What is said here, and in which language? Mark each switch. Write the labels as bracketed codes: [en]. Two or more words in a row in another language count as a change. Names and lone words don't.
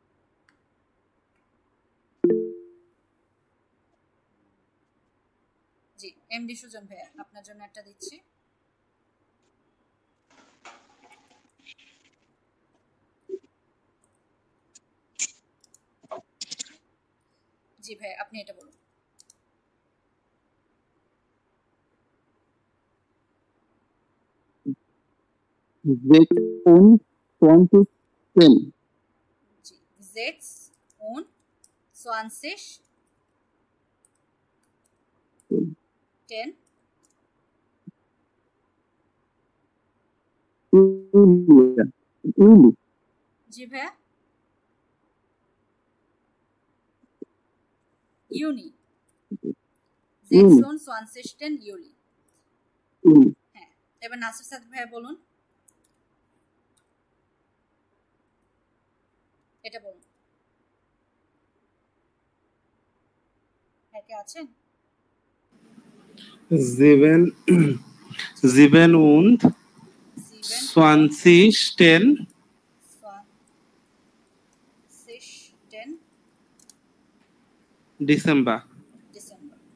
[bn] জি এমডি সুজন ভাইয়া, আপনার জন্য একটা দিচ্ছি। জি ভাই, আপনি এটা বলুন। [de] Sechs und 20 10. জি 6 und 20 10 Julia. Juli. [bn] জি ভাইয়া, [de] Juni 6 und 20 10 Juli. Juli. [bn] হ্যাঁ, এবার নাসির সাদ ভাইয়া বলুন, এটা বলুন। হ্যাঁ, কে আছেন? [de] Sieben, sieben und 20 10 10 [bn] ডিসেম্বর। ডিসেম্বর।